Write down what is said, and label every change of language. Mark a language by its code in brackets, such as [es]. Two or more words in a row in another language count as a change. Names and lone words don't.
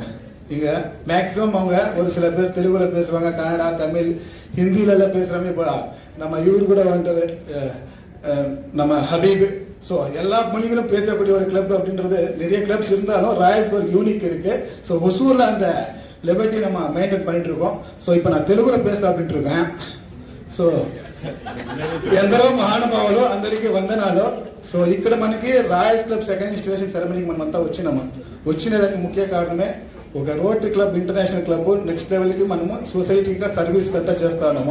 [ta] இங்க மேக்சிமம் அவங்க ஒரு சில பேர் தெலுங்குல பேசுவாங்க, கன்னடா, தமிழ், ஹிந்தில எல்லாம் பேசுறாங்க. இப்போ நம்ம இவரு கூட வந்துட்டு நம்ம ஹபீப், ஸோ எல்லா மொழிகளும் பேசக்கூடிய ஒரு கிளப் அப்படின்றது நிறைய கிளப்ஸ் இருந்தாலும் ராயல்ஸ்க்கு ஒரு யூனிக் இருக்கு. ஸோ ஹொசூர்ல அந்த லிபர்ட்டி நம்ம மெயின்டைன் பண்ணிட்டு இருக்கோம். ஸோ இப்போ நான் தெலுங்குல பேச அப்படின்ட்டு இருக்கேன். [te] సో ఎందరో మహానుభావులు అందరికీ వందనాలు. సో ఇక్కడ మనకి రాయల్స్ క్లబ్ [en] second institution ceremony [te] మనమంతా వచ్చినదానికి ముఖ్య కారణమే ఒక రోటరీ క్లబ్ ఇంటర్నేషనల్ [en] club next level [te] మనము [en] society service [te] అంతా చేస్తా ఉన్నాము.